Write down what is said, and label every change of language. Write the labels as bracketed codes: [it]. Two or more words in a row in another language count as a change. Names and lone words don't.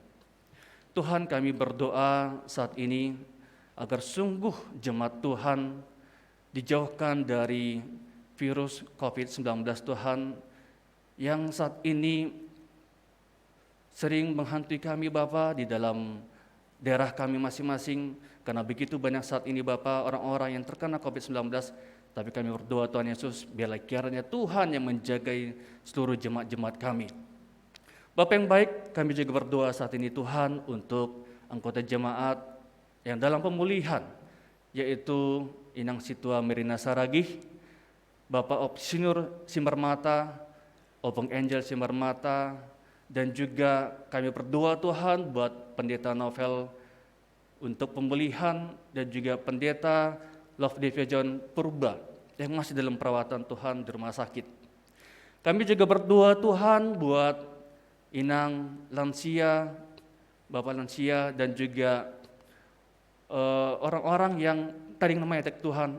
[id] Tuhan, kami berdoa saat ini agar sungguh jemaat Tuhan dijauhkan dari virus COVID-19 Tuhan yang saat ini sering menghantui kami Bapa di dalam daerah kami masing-masing, karena begitu banyak saat ini Bapa orang-orang yang terkena COVID-19. Tapi kami berdoa Tuhan Yesus, biarlah kiranya Tuhan yang menjagai seluruh jemaat-jemaat kami. Bapa yang baik, kami juga berdoa saat ini Tuhan untuk anggota jemaat yang dalam pemulihan, yaitu Inang Situa Merina Saragih, Bapak Opsinur Simarmata, Openg Angel Simarmata, dan juga kami berdoa Tuhan buat Pendeta Novel untuk pemulihan, dan juga Pendeta Love Division Purba yang masih dalam perawatan Tuhan di rumah sakit. Kami juga berdoa Tuhan buat Inang lansia, Bapak lansia, dan juga orang-orang yang tadi namanya Tuhan.